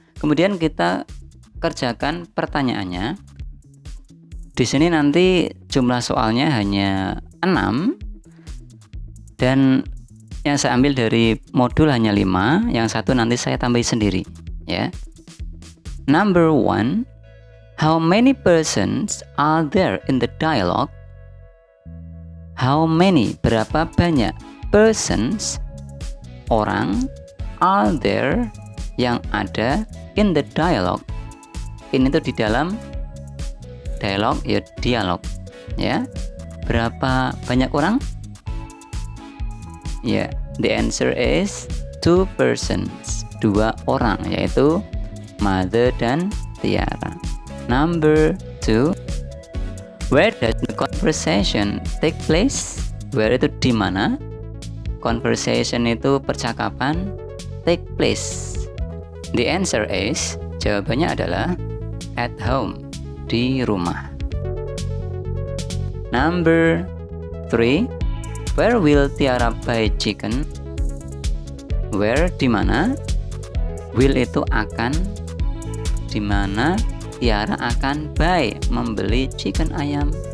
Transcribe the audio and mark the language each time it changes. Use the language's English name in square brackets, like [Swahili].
[Indonesian] Kemudian kita kerjakan pertanyaannya. Di sini nanti jumlah soalnya hanya 6 dan yang saya ambil dari modul hanya 5, yang satu nanti saya tambahi sendiri ya. [English] Number 1, how many persons are there in the dialogue? How many, [Indonesian] berapa banyak, [English] persons, [Indonesian] orang, [English] are there, [Indonesian] yang ada, [English] in the dialogue. [Indonesian] Ini tuh di dalam dialog, ya dialog, ya. Berapa banyak orang? [English] Ya, the answer is 2 persons, [Indonesian] 2 orang, yaitu Mother dan Tiara. [English] Number 2, where does the conversation take place? Where [Indonesian] itu di mana? [English] Conversation [Indonesian] itu percakapan, [English] take place. The answer is, [Indonesian] jawabannya adalah [English] at home, [Indonesian] di rumah. [English] Number 3, where will Tiara buy chicken? Where, [Indonesian] di mana? [English] Will [Indonesian] itu akan, di mana Tiara akan [English] buy, [Indonesian] membeli [English] chicken, [Indonesian] ayam.